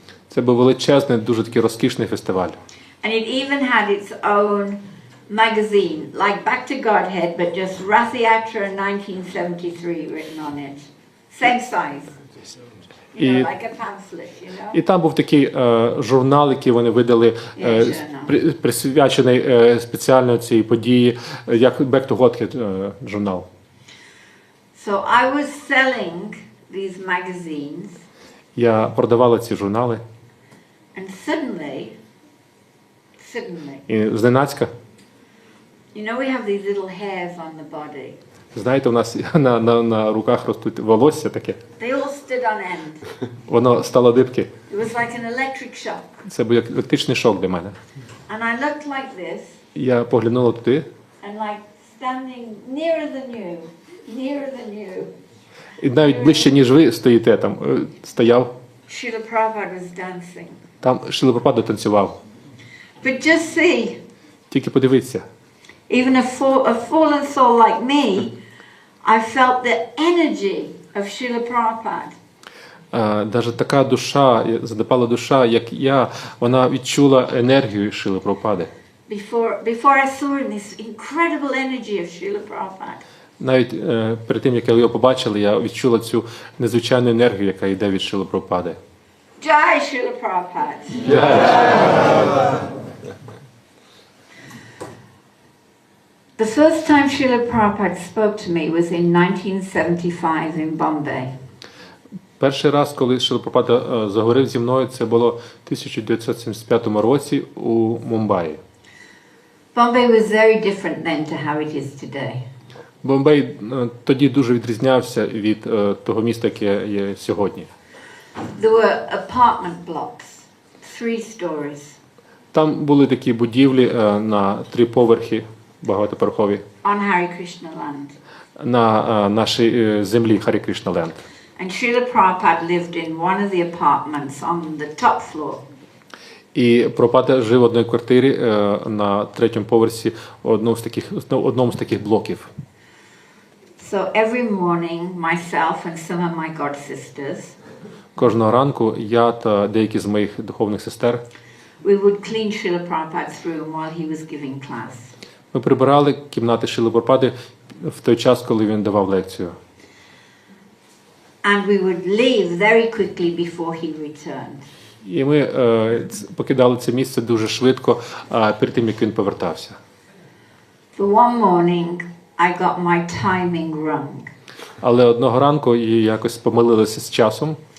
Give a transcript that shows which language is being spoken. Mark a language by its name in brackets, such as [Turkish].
[Ukrainian] Це був величезний, дуже такий розкішний фестиваль. [English] And it even had its own magazine, like Back to Godhead, but just Rath Yatra 1973 written on it. Same size. Like a pamphlet, you know? [Ukrainian] І там був такий журнал, який вони видали, присвячений спеціально цій події, як Back to Godhead журнал. [English] So I was selling these magazines. [Ukrainian] Я продавала ці журнали. [English] And suddenly, [Ukrainian] І зненацька, [English] you know, we have these little hairs on the body. [Ukrainian] знаєте, у нас на руках ростуть волосся таке. [English] They all stood on end. [Ukrainian] Воно стало дибки. [English] It was like an electric shock. [Ukrainian] Це був як електричний шок для мене. [English] And I looked like this. [Ukrainian] Я поглянула туди. [English] And like standing nearer than you. [Ukrainian] І навіть ближче, ніж ви стоїте там, стояв. [English] Srila Prabhupada was dancing. [Ukrainian] Там Шріла Прабхупада танцював. [English] But just see, [Ukrainian] Тільки подивіться. [English] even a fallen soul like me, I felt the energy of Srila Prabhupada. [Ukrainian] навіть така душа, занепала душа, як я, вона відчула енергію Шріли Прабхупади. [English] Before I saw him, this incredible energy of Srila Prabhupada. [Ukrainian] Навіть перед тим, як я його побачила, я відчула цю незвичайну енергію, яка йде від Шріли Прабхупади. [English] Jai Srila Prabhupada. The first time Srila Prabhupada spoke to me was in 1975 in Bombay. [Ukrainian] Перший раз, коли Шріла Прабхупада заговорив зі мною, це було в 1975 році у Мумбаї. [English] Bombay was very different then to how it is today. [Ukrainian] Бомбей тоді дуже відрізнявся від того міста, яке є сьогодні. [English] There were apartment blocks, 3 stories. [Ukrainian] Там були такі будівлі на 3 поверхи, багатоповерхові, [English] On Hare Krishna land. [Ukrainian] на нашій землі Харі Кришна Ленд. [English] And Srila Prabhupada lived in one of the apartments on the top floor. [Ukrainian] І Прабхупада жив в одній квартирі на 3-му поверсі одному з таких блоків. [English] So every morning, myself and some of my god sisters, [Ukrainian] Кожного ранку я та деякі з моїх духовних сестер [English] we would clean Srila Prabhupada's room while he was giving class. [Ukrainian] ми прибирали кімнати Шріли Прабхупади в той час, коли він давав лекцію. [English] And we would leave very quickly before he returned. [Ukrainian] І ми покидали це місце дуже швидко, перед тим, як він повертався. [English] For one morning, I got my timing wrong. [Ukrainian] Але одного ранку я якось помилилася з часом.